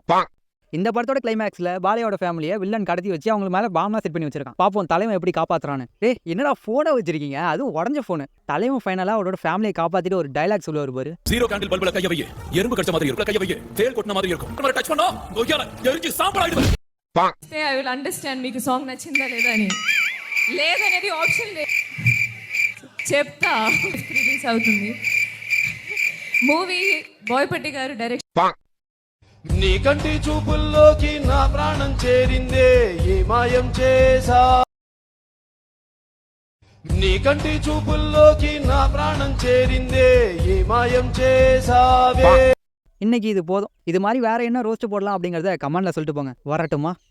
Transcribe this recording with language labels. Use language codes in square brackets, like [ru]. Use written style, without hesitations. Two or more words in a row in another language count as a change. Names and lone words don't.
[ta] இந்த படத்தோட கிளைமேக்ஸ்ல பாலையோட ஃபேமிலியை வில்லன் கடத்தி வச்சு அவங்க மேல பாம்லாம் செட் பண்ணி வச்சிருக்கான். பாப்போம் தலைவன் எப்படி காப்பாத்துறான்னு. என்னடா போனை வச்சிருக்கீங்க, அதுவும் உடஞ்ச போனு. தலைவன் ஃபைனலா அவரோட ஃபேமிலியை காப்பாத்திட்டு ஒரு டைலாக் சொல்லுவாரு பாரு. [en] zero candle [ta] பல்புல கைய வையே, எறும்பு கடிச்ச மாதிரி இருக்கும் கைய வையே, தேள் கொட்டின மாதிரி இருக்கும். நம்ம டச் பண்ணா கொய்யால எரிஞ்சு சாம்பல் ஆயிடுது. [en] I will understand [te] మీకు సాంగ్ నచ్చిందా లేదా అని. లేదనేది ఆప్షన్ లేదు. చెప్తా రిలీజ్ అవుతుంది మూవీ. బోయపట్టి గారు డైరెక్షన్. నీ కంటి చూపుల్లోకి నా ప్రాణం చేరిందే, ఏ మాయం చేసా. నీ కంటి చూపుల్లోకి నా ప్రాణం చేరిందే, ఏ మాయం చేసావే. [ta] இன்னைக்கு இது போதும். இது மாதிரி வேற என்ன ரோஸ்ட் போடலாம் அப்படிங்கறத கமெண்ட்ல சொல்லிட்டு போங்க. வரட்டுமா?